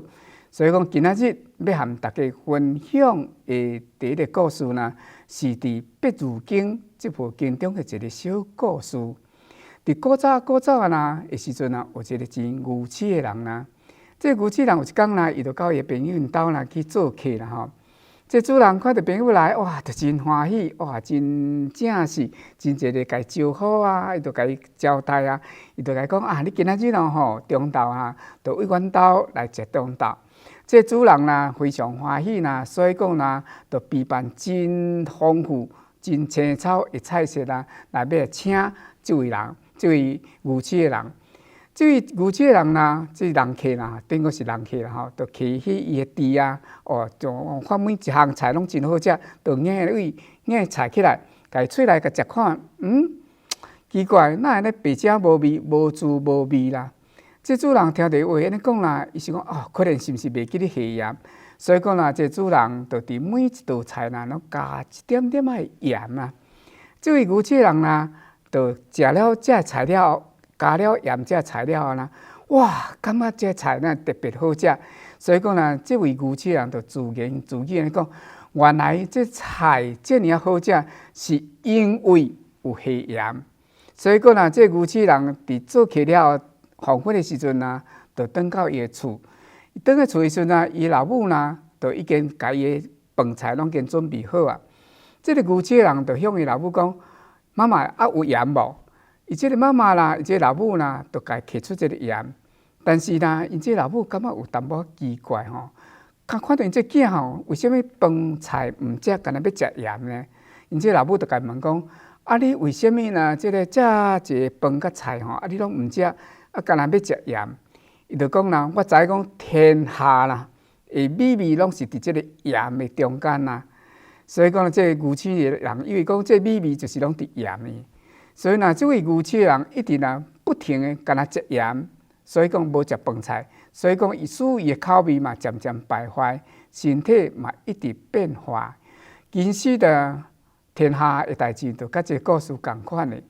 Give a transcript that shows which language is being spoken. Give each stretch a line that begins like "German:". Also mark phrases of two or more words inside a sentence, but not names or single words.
Min Nan Chinese: 所以讲，今仔日要和大家分享的第一个故事呢，是伫《八字经》这部经中的一个小故事。伫古早啊，的时阵啊，有一个真愚痴的人啦。这愚痴人有一天啦，伊就到伊的朋友因兜啦去做客啦吼。这主人看到朋友来，哇，就真欢喜，哇，真正是真热烈，甲伊招呼啊，伊就甲伊交代啊，伊就甲伊讲啊，你今仔日吼中昼啊，就为阮兜来食中昼。这主人啦非常欢喜啦，所以讲啦，就备办真丰富、真青草的菜色啦，来要请这位人，这位愚痴的人。这位愚痴的人啦，这人客啦，顶个是人客啦吼，就去伊的店啊，就看每一项菜拢真好食，就硬菜起来，家喙来甲食看，奇怪，哪会咧白食无味，无滋无味啦？这主人听到话安尼讲啦，伊是讲可能是毋是袂记咧下盐，所以讲啦，这主人就伫每一道菜啦，拢加一点点仔盐啊。这位愚痴的人啦，就食了这菜了。加了盐这材料啦，哇，感觉这菜呢特别好食，所以讲呢，这位愚痴人就自言自语安尼讲，原来这菜这么好食，是因为有下盐。所以讲呢，这愚痴人伫做客了黄昏的时阵呢，就转到伊的厝。转到厝的时阵呢，伊老母呢，就已经家己的饭菜拢已经准备好啊。这个愚痴人就向伊老母讲：“妈妈啊，有盐无？” 伊即个妈妈啦，伊即个老母啦，都家摕出即个盐，但是啦，因即个老母感觉有淡薄奇怪吼，看到因即囝吼，为什么饭菜毋食，干那要食盐呢？因即个老母就家问讲：啊，你为什么呢？即个遮一个饭甲菜吼，啊，你拢毋食，啊，干那要食盐？伊就讲啦，我知讲天下啦，诶，美味拢是伫即个盐的中间啦，所以讲即个愚痴的人以为讲即美味就是拢伫盐的。所以呢，这位愚痴的人一直呢不停的干那食盐，所以讲无食饭菜，所以讲伊使伊的口味嘛渐渐败坏，身体嘛一直变化。其实的天下的代志，就甲这个故事共款的。